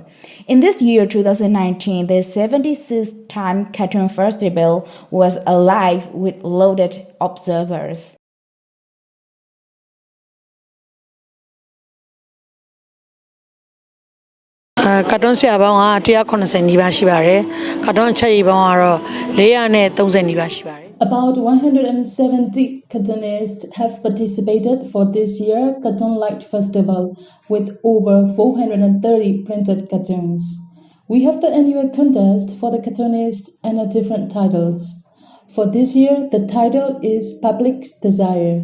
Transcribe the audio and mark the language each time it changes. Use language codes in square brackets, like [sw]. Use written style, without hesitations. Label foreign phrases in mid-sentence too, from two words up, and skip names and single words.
[en] In this year 2019, the 76th time Cartoon Festival was alive with loaded observers. [my] Cartoon ဆရာပေါင်းက190နီးပါးရှိပါတယ်။ Cartoon အချက်ရည်ပေါင်းကတော့430နီးပါးရှိပါတယ်။ [en] About 170 cartoonists have participated for this year's Cartoon Light Festival with over 430 printed cartoons. We have the annual contest for the cartoonists and different titles. For this year, the title is Public's Desire.